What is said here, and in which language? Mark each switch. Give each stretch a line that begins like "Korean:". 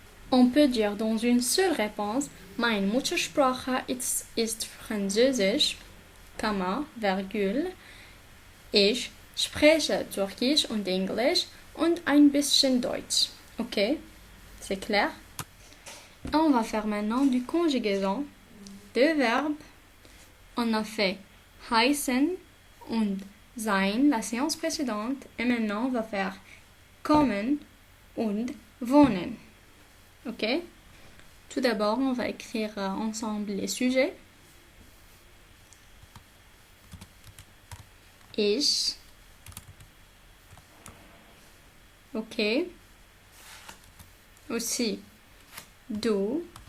French: On peut dire dans une seule réponse,
German: meine Muttersprache ist Französisch, virgule, ich spreche Türkisch und Englisch und ein bisschen Deutsch.
French: Ok? C'est clair? On va faire maintenant du conjugaison. Deux verbes. On a fait heißen und sein la séance précédente. Et maintenant, on va faire kommen und wohnen. Ok? Tout d'abord, on va écrire ensemble les sujets. Ich. Ok? Aussi, du.